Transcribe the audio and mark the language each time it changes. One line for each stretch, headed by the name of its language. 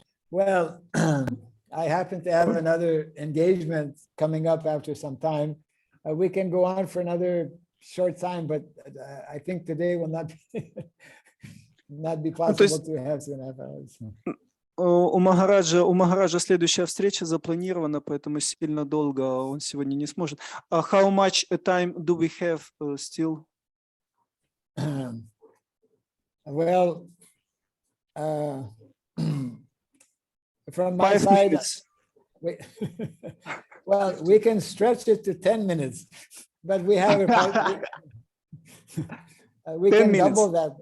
English: Well, I happen to have another engagement coming up after some time. We can go on for another short time, but I think today will not be possible to have 2.5 hours.
Russian: У Махараджа следующая встреча запланирована, поэтому сильно долго он сегодня не сможет.
English: How much time do we have still? Well, from my side, well, we can stretch it to 10 minutes, but we have we can double that.